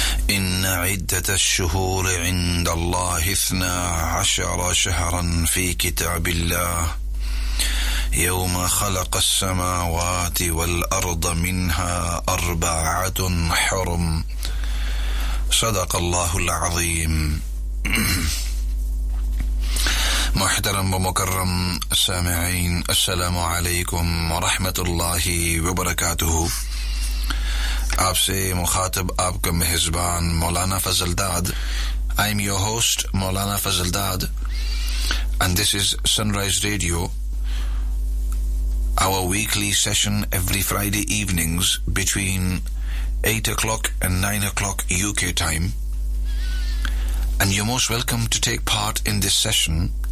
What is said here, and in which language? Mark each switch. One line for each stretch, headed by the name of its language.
Arabic: إن عدة الشهور عند الله 12 شهرا في كتاب الله يوم خلق السماوات والأرض منها 4 حرم، صدق الله العظيم. محترم ومكرم سامعين، السلام عليكم ورحمة الله وبركاته.
Urdu: آپ سے مخاطب آپ کا محزبان مولانا فضل داد،
English: I am your host Maulana Fazal Dad, and this is Sunrise Radio, our weekly session every Friday evenings between 8 o'clock and 9 o'clock UK time. And you're most welcome to take part in this session.